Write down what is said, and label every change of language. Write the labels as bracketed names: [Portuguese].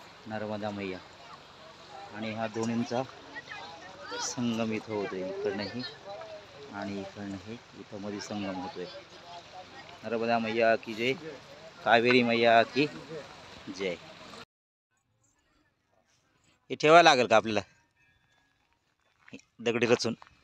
[Marathi] नर्मदा मैया आणि ह्या दोन्हींचा संगम इथं होतोय, इकडनंही आणि इकडनंही, इथं मध्ये संगम होतोय। [Hindi] नर्मदा मैया की जय, कावेरी मैया की जय। [Marathi] हे ठेवायला लागेल का आपल्याला दगडी रचून?